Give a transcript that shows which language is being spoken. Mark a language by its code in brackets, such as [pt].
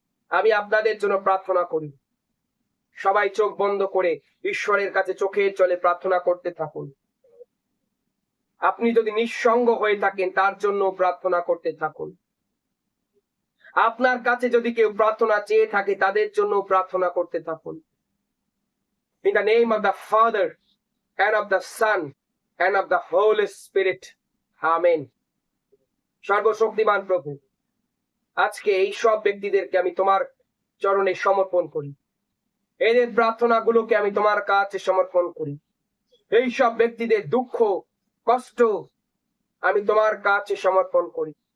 [bn] আমি আপনাদের জন্য প্রার্থনা করি। সবাই চোখ বন্ধ করে ঈশ্বরের কাছে চোখের জলে প্রার্থনা করতে থাকুন। আপনি যদি নিঃসঙ্গ হয়ে থাকেন, তার জন্য প্রার্থনা করতে থাকুন। আপনার কাছে যদি কেউ প্রার্থনা চেয়ে থাকে, তাদের জন্য প্রার্থনা করতে থাকুন। [en] In the name of the Father and of the Son and of the Holy Spirit. Amen. [bn] সর্বশক্তিমান প্রভু, আজকে এই সব ব্যক্তিদেরকে আমি তোমার চরণে সমর্পণ করি। এদের প্রার্থনাগুলোকে আমি তোমার কাছে সমর্পণ করি। এই সব ব্যক্তিদের দুঃখ কষ্ট আমি তোমার কাছে সমর্পণ করি।